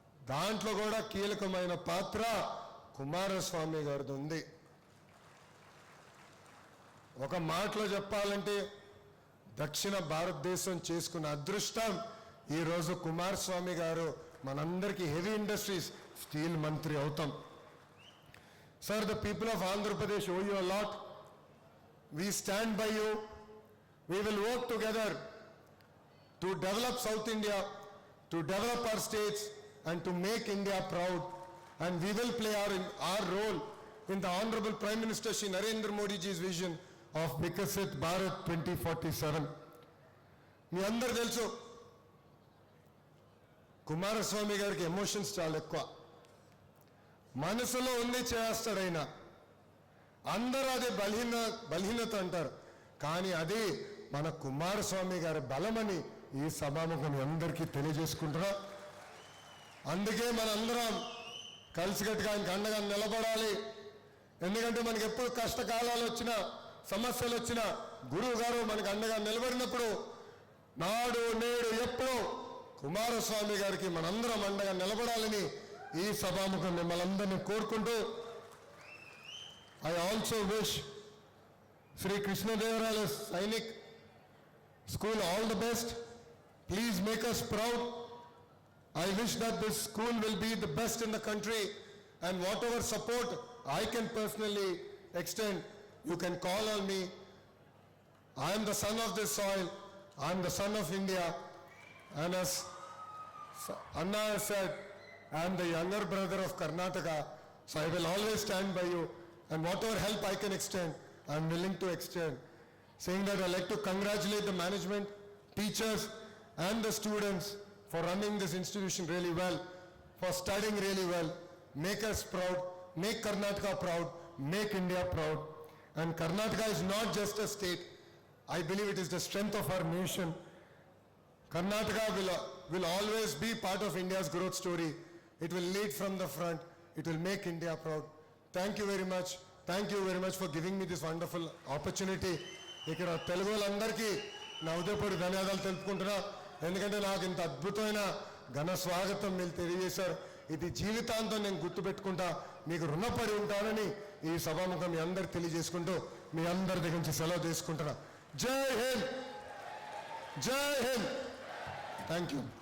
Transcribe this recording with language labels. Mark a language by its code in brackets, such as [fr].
[te] దాంట్లో కూడా కీలకమైన పాత్ర కుమారస్వామి గారిది ఉంది. ఒక మాటలో చెప్పాలంటే దక్షిణ భారతదేశం చేసుకున్న అదృష్టం ఈరోజు కుమారస్వామి గారు మనందరికీ హెవీ ఇండస్ట్రీస్ స్టీల్ మంత్రి అవుతాం. [en] Sir, the people of Andhra Pradesh owe you a lot. We stand by you. We will work together to develop South India, to develop our states and to make India proud. And we will play our role in the Honorable Prime Minister Shri Narendra Modi ji's vision of Vikasit Bharat 2047. [te] మీ అందరు తెలుసు, కుమారస్వామి గారికి emotions చాలా ఎక్కువ. మనసులో ఉంది చేస్తాడైనా. అందరూ అది బలహీనత అంటారు, కానీ అది మన కుమారస్వామి గారి బలమని ఈ సభాముఖం అందరికీ తెలియజేసుకుంటున్నా. అందుకే మనందరం కలిసికట్టుగా ఆయనకు అండగా నిలబడాలి. ఎందుకంటే మనకి ఎప్పుడు కష్టకాలాలు వచ్చినా, సమస్యలు వచ్చినా గురువు గారు మనకు అండగా నిలబడినప్పుడు నాడు నేడు ఎప్పుడు కుమారస్వామి గారికి మనందరం అండగా నిలబడాలని ఈ సభాముఖం మిమ్మల్ని అందరినీ కోరుకుంటూ, [en] I also wish Shri కృష్ణదేవరాయల Sainik school all the best. Please make us proud. I wish that this school will be the best in the country, and whatever support I can personally extend, you can call on me. I am the son of this soil, I am the son of India, and as Anna has said, I am the younger brother of Karnataka, so I will always stand by you, and whatever help I can extend, I am willing to extend. Saying that, I would like to congratulate the management, teachers and the students for running this institution really well, for studying really well. Make us proud, make Karnataka proud, make India proud. And Karnataka is not just a state, I believe it is the strength of our nation. Karnataka will always be part of India's growth story. It will lead from the front. It will make India proud. Thank you very much. Thank you very much for giving me this wonderful opportunity. [te] ఇక్కడ తెలుగు వాళ్ళందరికీ నా ఉదయపూడి ధన్యవాదాలు తెలుపుకుంటున్నా. ఎందుకంటే నాకు ఇంత అద్భుతమైన ఘన స్వాగతం మీరు తెలియజేశారు. ఇది జీవితాంతం నేను గుర్తుపెట్టుకుంటా, మీకు రుణపడి ఉంటానని ఈ సభాముఖం మీ అందరికి తెలియజేసుకుంటూ మీ అందరి దగ్గర నుంచి సెలవు తీసుకుంటున్నా. జై హింద్, జై హింద్. Thank you.